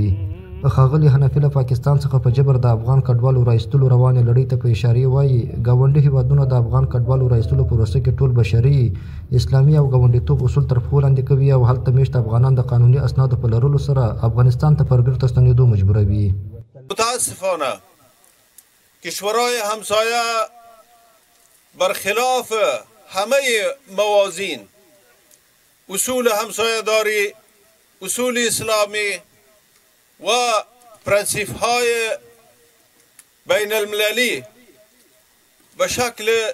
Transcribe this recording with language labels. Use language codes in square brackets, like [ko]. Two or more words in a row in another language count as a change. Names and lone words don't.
[ps] ښاغلي حنفي له پاکستان څخه په جبر د افغان کډوالو رایستلو روانې لړۍ ته په اشارې وایي ګاونډي هیوادونه د افغان کډوالو رایستلو پروسه کې ټول بشري اسلامي او ګاونډیتوب اصول تر پښو لاندې کوي او هلته میشت افغانان د قانوني اسنادو په لرلو سره افغانستان ته پر بیرته ستنېدو مجبوروي. [fa] متاسفانه کشورهای همسایه برخلاف همه موازین اصول همسایه داری، اصول اسلامی و پرنسیپ های بین المللی به شکل